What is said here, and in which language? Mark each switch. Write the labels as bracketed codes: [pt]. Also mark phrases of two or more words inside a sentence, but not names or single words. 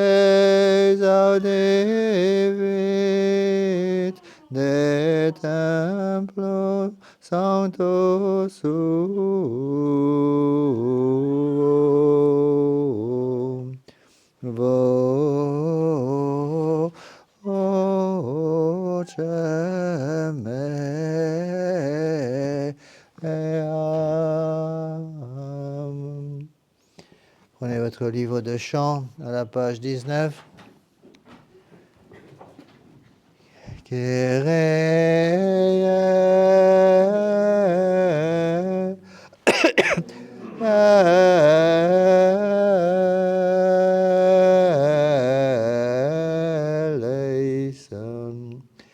[la] exaudivit de templo sancto suum vocem meam. [fr] Prenez votre livre de chant à la page 19. [el] Kyrie eleison.